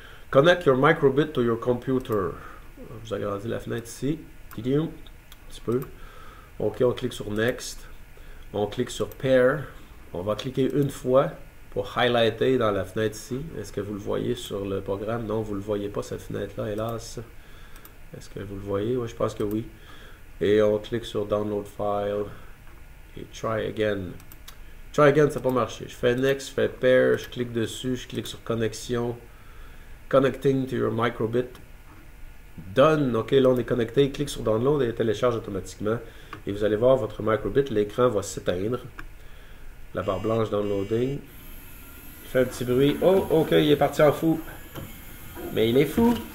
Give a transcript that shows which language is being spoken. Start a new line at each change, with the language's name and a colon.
English: Connect your microbit to your computer.
French: Je vous agrandis la fenêtre ici. Un petit peu. OK, on clique sur Next. On clique sur Pair. On va cliquer une fois pour highlighter dans la fenêtre ici. Est-ce que vous le voyez sur le programme? Non, vous ne le voyez pas, cette fenêtre-là, hélas. Est-ce que vous le voyez? Oui, je pense que oui. Et on clique sur Download File. Et Try Again. Try Again, ça n'a pas marché. Je fais Next, je fais Pair, je clique dessus, je clique sur Connexion.
English: Connecting to your microbit.
French: Done. OK, là, on est connecté. Clique sur Download et il télécharge automatiquement. Et vous allez voir votre microbit. L'écran va s'éteindre. La barre blanche Downloading. Il fait un petit bruit. Oh, OK, il est parti en fou. Mais il est fou.